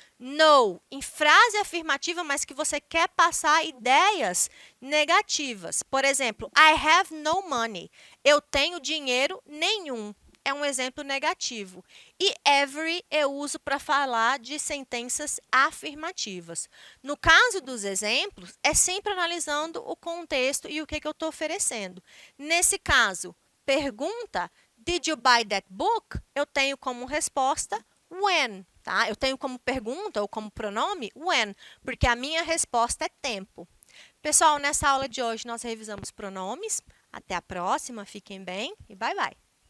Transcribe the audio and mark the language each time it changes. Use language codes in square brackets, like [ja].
[pt] No, em frase afirmativa, mas que você quer passar ideias negativas. Por exemplo, [en] I have no money. [pt] Eu tenho dinheiro nenhum. é um exemplo negativo. E every eu uso para falar de sentenças afirmativas. No caso dos exemplos, é sempre analisando o contexto e o que eu estou oferecendo. Nesse caso, pergunta, [en] did you buy that book? [pt] Eu tenho como resposta when, tá? Eu tenho como pergunta ou como pronome when, porque a minha resposta é tempo. Pessoal, nessa aula de hoje nós revisamos pronomes. Até a próxima, fiquem bem e bye bye.